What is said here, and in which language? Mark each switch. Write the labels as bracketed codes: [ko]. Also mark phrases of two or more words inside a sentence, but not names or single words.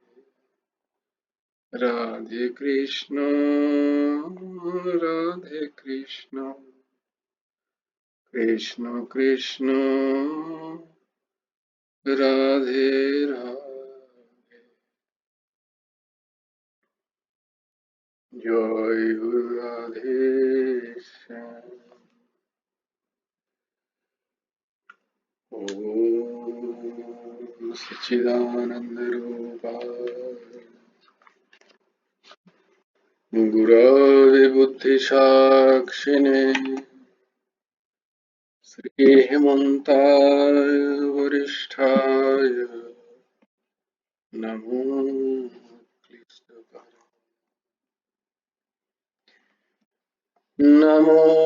[bn] রাধে কৃষ্ণ রাধে কৃষ্ণ, কৃষ্ণ কৃষ্ণ রাধে রাধে, জয় গুরু রাধে শ্যাম। [sa] ओम सच्चिदानंद रूपाय गुरवे बुद्धि साक्षिणे, श्री हेमंताय वरिष्ठाय नमो क्लिष्टकाय, नमो